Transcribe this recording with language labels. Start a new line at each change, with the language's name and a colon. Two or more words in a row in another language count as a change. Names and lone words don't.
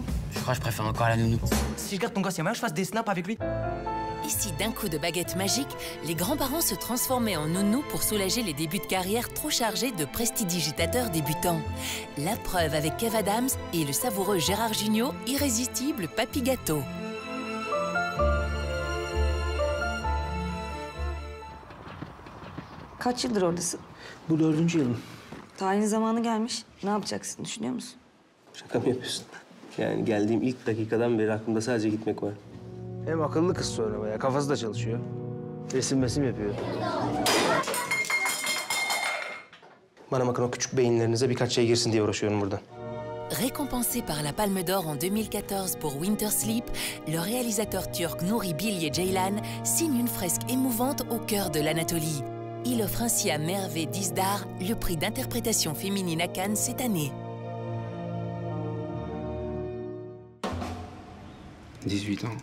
French: Je crois que je préfère encore la nounou. Si je garde ton gosse, il y a moyen que je fasse des snaps avec lui? Ici, d'un coup de baguette magique, les grands-parents se transformaient en nounous pour soulager les débuts de carrière trop chargés de prestidigitateurs débutants. La preuve avec Kev Adams et le savoureux Gérard Jugnot, irrésistible Papy Gâteau.
Turkish: Kaç yıldır oradasın? Bu 4. yılım. Tayin zamanı gelmiş. Ne yapacaksın düşünüyor musun? Şaka mı yapıyorsun? Yani geldiğim ilk dakikadan beri aklımda sadece gitmek var. Hem akıllı kız sonra bayağı. Kafası da çalışıyor. Resim yapıyor. Bana bakın o küçük beyinlerinize birkaç şey girsin diye uğraşıyorum burada.
French: Récompensé par la Palme d'Or en 2014 pour Winter Sleep, le réalisateur turc Nuri Bilge Ceylan signe une fresque émouvante au cœur de l'Anatolie. Il offre ainsi à Merve Dizdar le prix d'interprétation féminine à Cannes cette année. 18 ans.